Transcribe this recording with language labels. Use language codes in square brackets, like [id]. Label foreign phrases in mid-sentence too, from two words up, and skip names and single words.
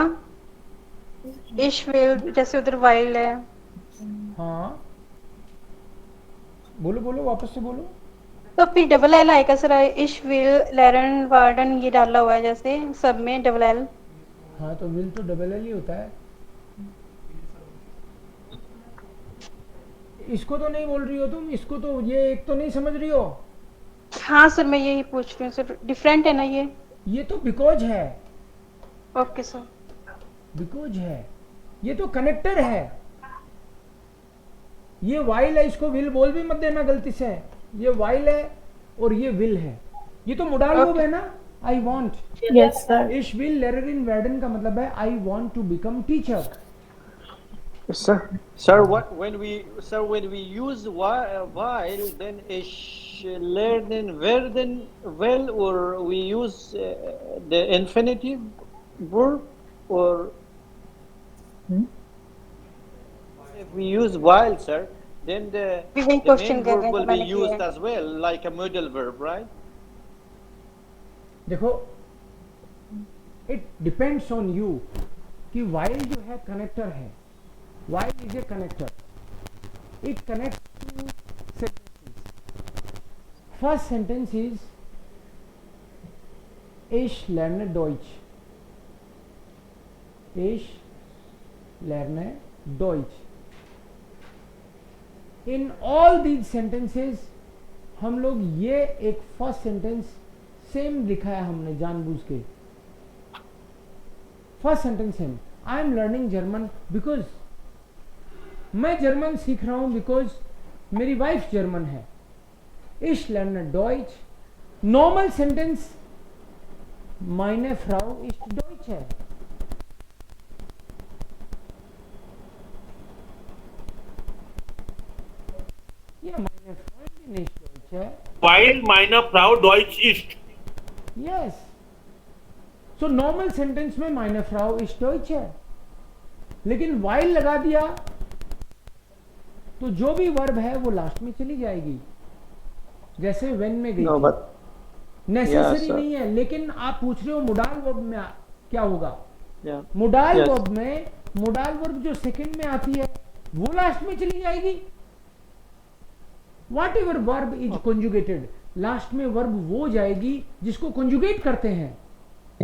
[de] ich will [hi] जैसे उधर while है। हाँ बोलो बोलो, वापस से बोलो। तो फिर [en] double L [hi] आएगा सर। [de] ich will lernen werden [hi] ये डाला हुआ है जैसे सब में [en] double L. [hi] हाँ तो विल तो [en] double L [hi] ही होता है। इसको तो नहीं बोल रही हो तुम, इसको तो ये एक तो नहीं समझ रही हो। हाँ सर, मैं यही पूछ रही हूँ सर, डिफरेंट है ना ये तो बिकॉज है। ओके सर, बिकॉज है, ये तो कनेक्टर है। ये वाइल है, इसको विल बोल भी मत देना गलती से। ये वाइल है और ये विल है, ये तो [en] modal verb [hi] है ना। [en] I want, Yes, sir. [de] ich will lernen werden [hi] का मतलब है [en] I want to become teacher. Sir, when we use while, then [de] ich lernen werden [en] well, or we use the infinitive verb, or if we use while, sir, then the main verb will be used as well, like a modal verb, right? [hi] देखो, [en] it depends on you [hi] कि while जो है कनेक्टर है। [en] while is a connector, it connect to sentences. first sentence is [de] ich lerne Deutsch, ich lerne Deutsch। [en] in all these sentences [hi] हम लोग ये एक [en] first sentence [hi] सेम लिखा है हमने जानबूझ के। [en] first sentence same, I am learning German because [hi] मैं जर्मन सीख रहा हूं बिकॉज मेरी वाइफ जर्मन है। [de] ich lerne Deutsch, [hi] नॉर्मल सेंटेंस [de] meine Frau ist Deutsch [hi] है। ये [de] meine Freundin ist Deutsch [hi] है। Weil meine Frau Deutsch ist। यस, सो नॉर्मल सेंटेंस में [de] meine Frau ist Deutsch [hi] है, लेकिन while लगा दिया तो जो भी वर्ब है वो लास्ट में चली जाएगी, जैसे when में गई। [en] No, but [hi] नेसेसरी नहीं है, लेकिन आप पूछ रहे हो मोडाल वर्ब में क्या होगा। [en] yeah, [hi] मोडाल [en] yes. [hi] वर्ब में [en] modal verb [hi] जो सेकंड में आती है वो लास्ट में चली जाएगी। [en] whatever verb is conjugated, [hi] लास्ट में वर्ब वो जाएगी जिसको कॉन्जुगेट करते हैं।